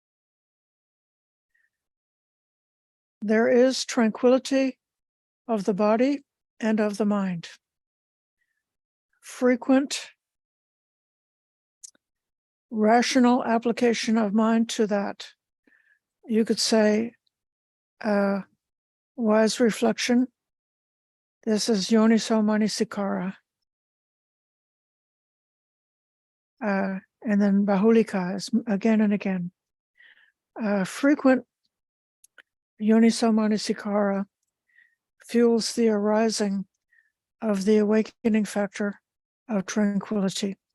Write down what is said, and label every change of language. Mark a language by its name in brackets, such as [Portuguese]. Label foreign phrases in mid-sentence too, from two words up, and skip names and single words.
[English] There is tranquility of the body and of the mind. Frequent rational application of mind to that. You could say wise reflection. This is [Pali] yoniso manasikara. [English] And then bahulika is again and again. Frequent [Pali] yoniso manasikara [English] fuels the arising of the awakening factor of tranquility.